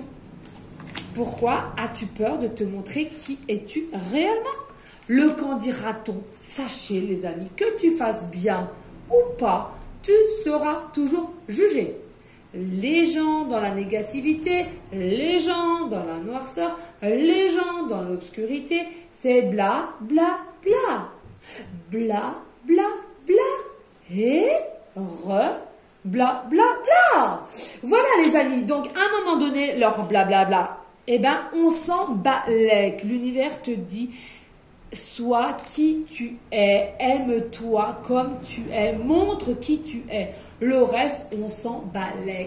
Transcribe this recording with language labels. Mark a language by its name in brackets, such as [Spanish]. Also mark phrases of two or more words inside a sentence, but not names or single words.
[French] Pourquoi as-tu peur de te montrer qui es-tu réellement? Le qu'en dira-t-on? Sachez les amis, que tu fasses bien ou pas, tu seras toujours jugé. Les gens dans la négativité, les gens dans la noirceur, les gens dans l'obscurité, c'est bla bla bla. Bla bla bla. Et bla bla bla. Voilà les amis, donc à un moment donné, leur bla bla bla, eh ben, on s'en balèque. L'univers te dit, sois qui tu es, aime-toi comme tu es, montre qui tu es. Le reste, on s'en balèque.